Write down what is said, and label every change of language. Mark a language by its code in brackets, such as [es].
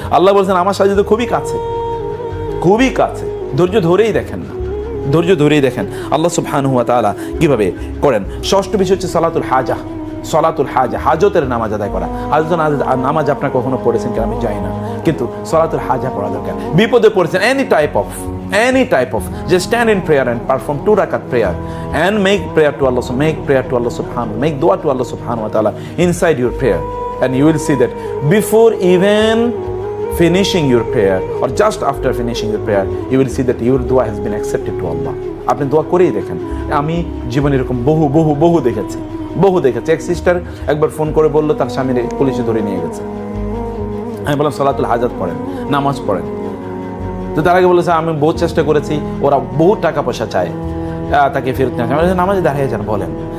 [bn] আল্লাহ বলেছেন আমার সাহায্য তো খুবই কাছে, খুবই কাছে। ধৈর্য ধরেই দেখেন না, ধৈর্য ধরেই দেখেন আল্লাহ সুবহানাহু ওয়া তাআলা কিভাবে করেন। ষষ্ঠ বিষয় হচ্ছে সালাতুল হাজা, সালাতুল হাজা, হাজতের নামাজ আদায় করা। হাজতের নামাজ আপনার কখনো পড়েছেন কিনা আমি জানি না, কিন্তু সালাতুল হাজা পড়া দরকার। বিপদে পড়েছেন, [en] any type of just stand in prayer and perform 2 rakat prayer and make prayer to Allah subhanahu, make dua to Allah subhanahu wa ta'ala inside your prayer, and you will see that before even finishing your prayer or just after finishing your prayer, you will see that your dua has been accepted to Allah. [bn] আপনি দোয়া করেই দেখেন। আমি জীবনে এরকম বহু দেখেছি। এক সিস্টার একবার ফোন করে বললো তার স্বামীর পুলিশে ধরে নিয়ে গেছে। আমি বললাম সালাতুল হাজাত পড়েন, নামাজ পড়েন। তো তার আগে বলেছে আমি বহু চেষ্টা করেছি, ওরা বহু টাকা পয়সা চায়, তাকে ফেরত নিয়ে আসে। নামাজে দাঁড়িয়ে যান বলেন।